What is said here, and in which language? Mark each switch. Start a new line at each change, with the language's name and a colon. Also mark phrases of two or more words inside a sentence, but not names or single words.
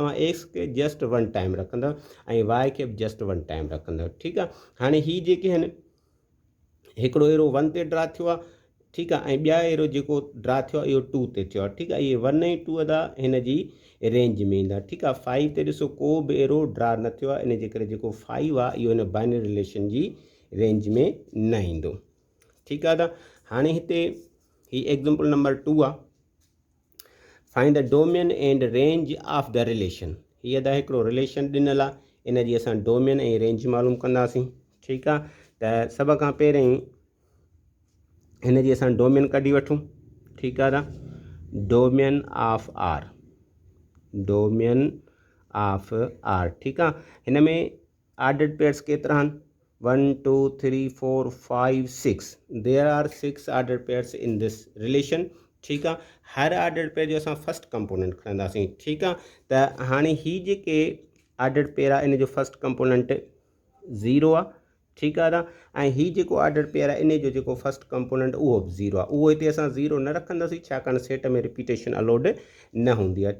Sindhi: ऐं एक्स खे
English: just 1 time
Sindhi: रखंदव ऐं वाई खे बि
English: just 1 time
Sindhi: रखंदव। ठीकु आहे। हाणे हीअ जेके आहिनि हिकिड़ो एरो 1 ते ड्रा थियो आहे, ठीकु आहे, ऐं ॿिया एरो जेको ड्रा थियो आहे इहो 2 ते थियो आहे। ठीकु आहे। इहे 1 ऐं 2 अदा हिन जी रेंज में ईंदा। ठीकु आहे। 5 ते ॾिसो को बि एरो ड्रा न थियो आहे, इन जे करे जेको 5 आहे इहो हिन
English: binary relation
Sindhi: जी रेंज में न ईंदो। ठीकु आहे। त हाणे हिते ही
English: example number
Sindhi: 2 आहे,
English: find the domain and range of the relation.
Sindhi: हीअ अदा हिकिड़ो रिलेशन ॾिनल आहे, इन जी असां डोमेन ऐं रेंज मालूम कंदासीं। ठीकु आहे। त सभ खां पहिरीं हिन जी असां डोमेन कढी वठूं। ठीकु आहे।
English: domain of R, domain of R.
Sindhi: ठीकु आहे। हिन में
English: ordered pairs
Sindhi: केतिरा आहिनि 1 2 3 4 5 6,
English: there are 6 ordered pairs in this relation.
Sindhi: ठीकु आहे। हर
English: ordered pair
Sindhi: जो असां
English: first component
Sindhi: खणंदासीं। ठीकु आहे। त हाणे ही जेके
English: ordered pair
Sindhi: आहे इन जो
English: first component
Sindhi: 0 आहे। ठीकु आहे। ऐं हीउ जेको
English: order pair
Sindhi: आहे इन जो जेको
English: first component
Sindhi: उहो बि 0 आहे। उहो हिते असां 0 न रखंदासीं, छाकाणि सेट में रिपीटेशन अलाउड न हूंदी आहे।